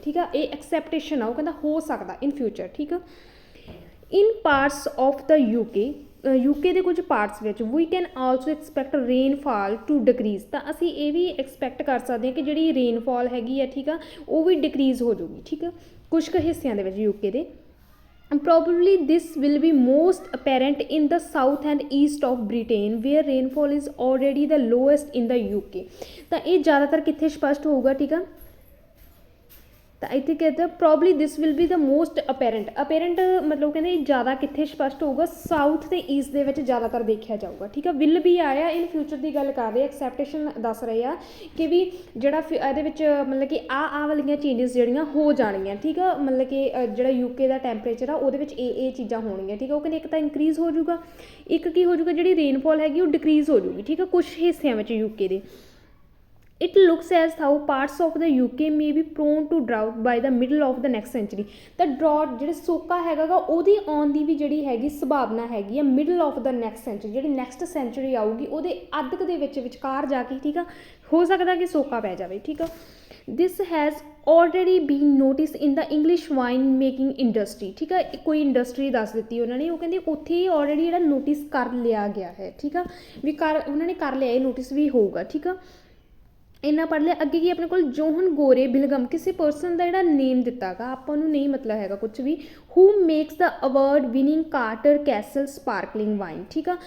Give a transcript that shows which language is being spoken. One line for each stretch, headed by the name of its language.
Punjabi: ਠੀਕ ਆ, ਇਹ ਐਕਸੈਪਟੇਸ਼ਨ ਆ, ਉਹ ਕਹਿੰਦਾ ਹੋ ਸਕਦਾ
English: In future.
Punjabi: ਠੀਕ ਆ,
English: in parts of the UK
Punjabi: ਦੇ ਕੁਝ ਪਾਰਟਸ ਵਿੱਚ ਵੀ
English: Can also expect rainfall to decrease.
Punjabi: ਤਾਂ ਅਸੀਂ ਇਹ ਵੀ ਐਕਸਪੈਕਟ ਕਰ ਸਕਦੇ ਹਾਂ ਕਿ ਜਿਹੜੀ ਰੇਨਫਾਲ ਹੈਗੀ ਆ, ਠੀਕ ਆ, ਉਹ ਵੀ ਡਿਕਰੀਜ਼ ਹੋ ਜਾਊਗੀ। ਠੀਕ ਆ, ਕੁਛ ਕੁ ਹਿੱਸਿਆਂ ਦੇ ਵਿੱਚ UK ਦੇ।
English: Probably this will be most apparent in the south and east of Britain where rainfall is already the lowest in the UK।
Punjabi: ਤਾਂ ਇਹ ਜ਼ਿਆਦਾਤਰ ਕਿੱਥੇ ਸਪਸ਼ਟ ਹੋਊਗਾ? ਠੀਕ ਆ, ਤਾਂ ਇੱਥੇ ਕਹਿੰਦੇ
English: probably this will be the most apparent
Punjabi: ਮਤਲਬ ਕਹਿੰਦੇ ਜ਼ਿਆਦਾ ਕਿੱਥੇ ਸਪਸ਼ਟ ਹੋਊਗਾ, ਸਾਊਥ ਤੇ ਈਸਟ ਦੇ ਵਿੱਚ ਜ਼ਿਆਦਾਤਰ ਦੇਖਿਆ ਜਾਊਗਾ, ਠੀਕ ਆ। ਵਿਲ ਵੀ ਆਇਆ
English: in future
Punjabi: ਦੀ ਗੱਲ ਕਰ ਰਹੇ, ਐਕਸੈਪਟੇਸ਼ਨ ਦੱਸ ਰਹੇ ਆ ਕਿ ਵੀ ਜਿਹੜਾ ਇਹਦੇ ਵਿੱਚ ਮਤਲਬ ਕਿ ਆਹ ਵਾਲੀਆਂ ਚੇਂਜਸ ਜਿਹੜੀਆਂ ਹੋ ਜਾਣਗੀਆਂ, ਠੀਕ ਆ। ਮਤਲਬ ਕਿ ਜਿਹੜਾ ਯੂਕੇ ਦਾ ਟੈਂਪਰੇਚਰ ਆ ਉਹਦੇ ਵਿੱਚ ਇਹ ਚੀਜ਼ਾਂ ਹੋਣਗੀਆਂ, ਠੀਕ ਆ। ਉਹ ਕਹਿੰਦੇ ਇੱਕ ਤਾਂ ਇਨਕਰੀਜ਼ ਹੋ ਜਾਊਗਾ, ਇੱਕ ਕੀ ਹੋ ਜਾਊਗਾ, ਜਿਹੜੀ ਰੇਨਫੋਲ ਹੈਗੀ ਉਹ ਡਿਕਰੀਜ਼ ਹੋ ਜਾਊਗੀ, ਠੀਕ ਆ, ਕੁਛ ਹਿੱਸਿਆਂ ਵਿੱਚ ਯੂਕੇ ਦੇ।
English: It looks as how parts of the UK may be prone to drought by the middle of the next century।
Punjabi: ਤਾਂ ਡਰਾਟ ਜਿਹੜੇ ਸੋਕਾ ਹੈਗਾ ਗਾ ਉਹਦੀ ਆਉਣ ਦੀ ਵੀ ਜਿਹੜੀ ਹੈਗੀ ਸੰਭਾਵਨਾ ਹੈਗੀ ਆ
English: middle of the next century,
Punjabi: ਜਿਹੜੀ ਨੈਕਸਟ ਸੈਂਚੁਰੀ ਆਊਗੀ ਉਹਦੇ ਅੱਧ ਦੇ ਵਿੱਚ ਵਿਚਕਾਰ ਜਾ ਕੇ, ਠੀਕ ਆ, ਹੋ ਸਕਦਾ ਕਿ ਸੋਕਾ ਪੈ ਜਾਵੇ, ਠੀਕ ਆ।
English: this has already been noticed in the English wine making industry,
Punjabi: ਠੀਕ ਆ। ਕੋਈ ਇੰਡਸਟਰੀ ਦੱਸ ਦਿੱਤੀ ਉਹਨਾਂ ਨੇ, ਉਹ ਕਹਿੰਦੇ ਉੱਥੇ ਆਲਰੇਡੀ ਜਿਹੜਾ ਨੋਟਿਸ ਕਰ ਲਿਆ ਗਿਆ ਹੈ, ਠੀਕ ਆ, ਵੀ ਉਹਨਾਂ ਨੇ ਕਰ ਲਿਆ, ਇਹ ਨੋਟਿਸ ਵੀ ਹੋਊਗਾ, ਠੀਕ ਆ। ਇੰਨਾ ਪੜ੍ਹ ਲਿਆ। ਅੱਗੇ ਕੀ ਆਪਣੇ ਕੋਲ ਜੋਹਨ ਗੋਰੇ ਬਿਲਗਮ, ਕਿਸੇ ਪਰਸਨ ਦਾ ਜਿਹੜਾ ਨੇਮ ਦਿੱਤਾ ਗਾ, ਆਪਾਂ ਨੂੰ ਨਹੀਂ ਮਤਲਬ ਹੈਗਾ ਕੁਛ ਵੀ,
English: who makes the award winning Carter Castle sparkling wine,
Punjabi: ਠੀਕ ਆ।